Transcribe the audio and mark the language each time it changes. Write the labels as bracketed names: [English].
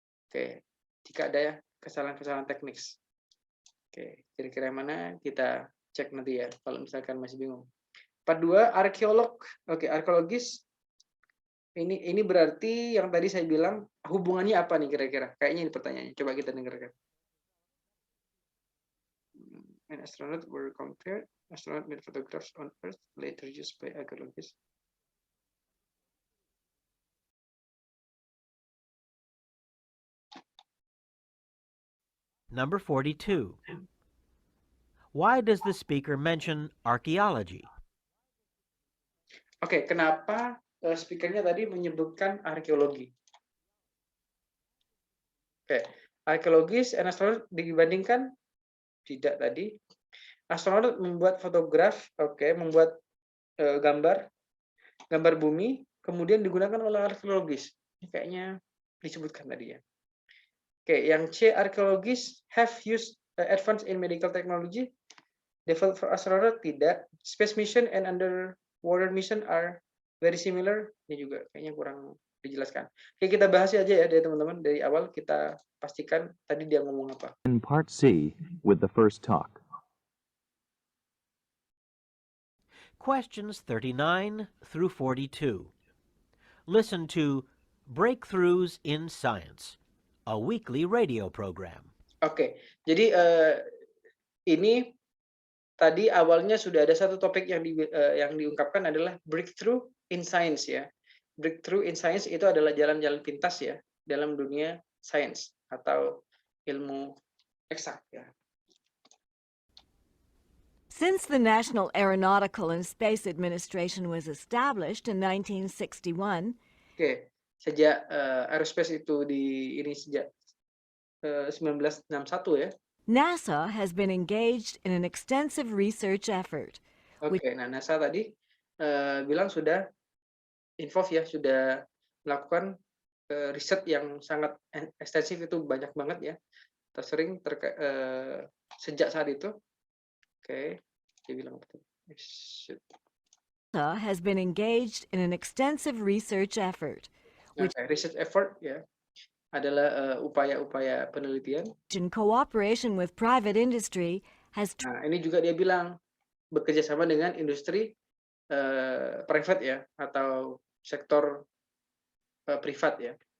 [Indonesian] Oke, jika ada kesalahan-kesalahan teknis. Oke, kira-kira mana kita cek nanti ya kalau misalkan masih bingung. Part 2, arkeolog. Oke, arkeologis. Ini berarti yang tadi saya bilang hubungannya apa nih kira-kira? Kayaknya ini pertanyaannya. Coba kita dengarkan. [English] And astronauts were compared. Astronaut made photographs on Earth later used by archaeologists. Number 42. Why does the speaker mention archaeology? [Indonesian] Oke, kenapa speakernya tadi menyebutkan arkeologi? Oke, arkeologis dan astronaut dibandingkan tidak tadi. Astronaut membuat fotograf, membuat gambar bumi, kemudian digunakan oleh arkeologis. Ini kayaknya disebutkan tadi ya. Oke, yang C, [English] arkeologis have used advanced in medical technology. Developed for astronaut [Indonesian] tidak. [English] Space mission and underwater mission are very similar. [Indonesian] Ini juga kayaknya kurang dijelaskan. Oke, kita bahas aja ya dari teman-teman. Dari awal kita pastikan tadi dia ngomong apa. [English] In part C, with the first talk. Questions 39 through 42. Listen to Breakthroughs in Science, a weekly radio program. [Indonesian] Oke, jadi ini tadi awalnya sudah ada satu topik yang diungkapkan adalah breakthrough in science ya. Breakthrough in science itu adalah jalan-jalan pintas ya dalam dunia sains atau ilmu eksak ya. [English] Since the National Aeronautical and Space Administration was established in 1961, [Indonesian] Oke, sejak aerospace itu ini sejak 1961 ya. [English] NASA has been engaged in an extensive research effort, [Indonesian] Oke, nah NASA tadi bilang sudah involve ya, sudah melakukan riset yang sangat ekstensif, itu banyak banget ya. Tersering sejak saat itu. Oke, dia bilang apa tuh? [English] NASA has been engaged in an extensive research effort, [Indonesian] Nah, research effort ya adalah upaya-upaya penelitian. [English] which in cooperation with private industry has [Indonesian] Nah, ini juga dia bilang bekerja sama dengan industri private ya, atau sektor privat ya.